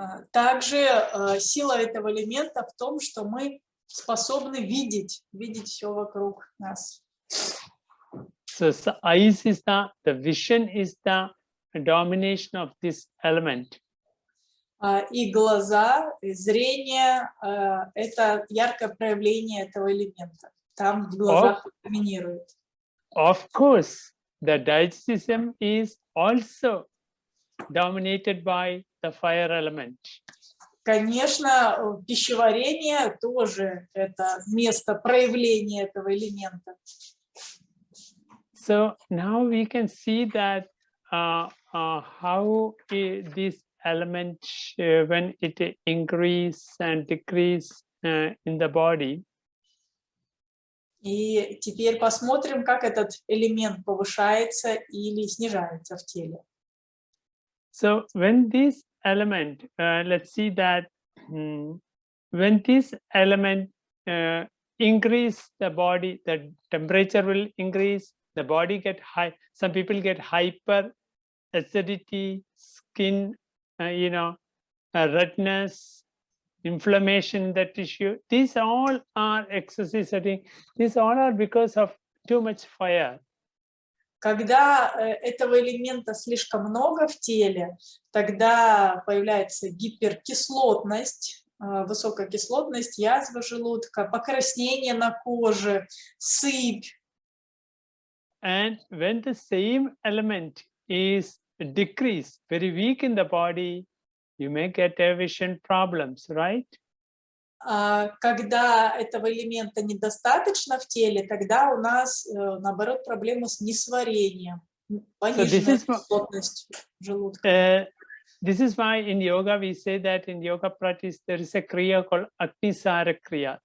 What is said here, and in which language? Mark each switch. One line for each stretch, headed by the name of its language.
Russian: Также сила этого элемента в том, что мы способны видеть все вокруг нас.
English: So eyes is the vision is the domination of this element.
Russian: И глаза, и зрение – это яркое проявление этого элемента. Там в глазах доминирует.
English: Of course, the digestion is also dominated by the fire element.
Russian: Конечно, пищеварение тоже это место проявления этого элемента.
English: So now we can see that how this element when it increase and decrease in the body.
Russian: И теперь посмотрим, как этот элемент повышается или снижается в теле.
English: So when this element, let's see that when this element increase the body, the temperature will increase, the body get high. Some people get hyper acidity, skin, redness, inflammation in the tissue. These all are excessive. These all are because of too much fire.
Russian: Когда этого элемента слишком много в теле, тогда появляется гиперкислотность, высокая кислотность, язва желудка, покраснение на коже, сыпь.
English: And when the same element is decreased, very weak in the body, you may get vision problems, right?
Russian: Когда этого элемента недостаточно в теле, тогда у нас, наоборот, проблемы с несварением, пониженная кислотность желудка.
English: This is why in yoga we say that in yoga practice there is a kriya called Agni kriya.